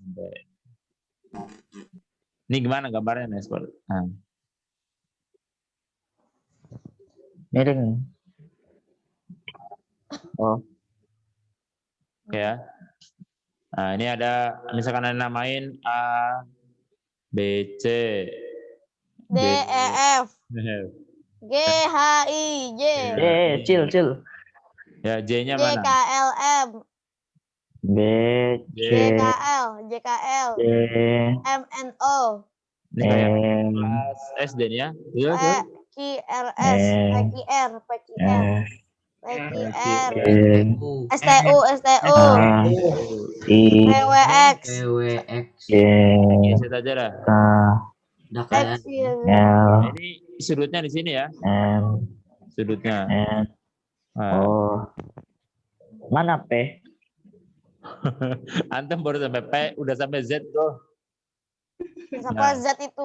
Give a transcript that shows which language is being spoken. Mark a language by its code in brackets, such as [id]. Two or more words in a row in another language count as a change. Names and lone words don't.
[id] Ini gimana gambarnya nih, Sport? Nah. Miring. Oh, Oke ya. Nah, ini ada misalkan ada namain A, B, C, D, E, F, G, H, I, J, chill. Ya, J-nya J, mana? K, L, M, B, J. C, J, K, L, J, K, L, D, M, N, O, Ini kayak M, kelas SD nih ya. Iya, E, tuh. Q, R, S, P, Q, R, P, Q, R, F, P, Q, R, N, S, T, U, S, T, U, A, I, P, W, X, PWX. J, Geset aja dah. K, Udah kayak X, Y, Z. L, Nah, ini sudutnya di sini ya. M, Sudutnya. N, Nah, O. Mana P? Antum baru sampai P, udah sampai Z tuh. Sampai Z itu.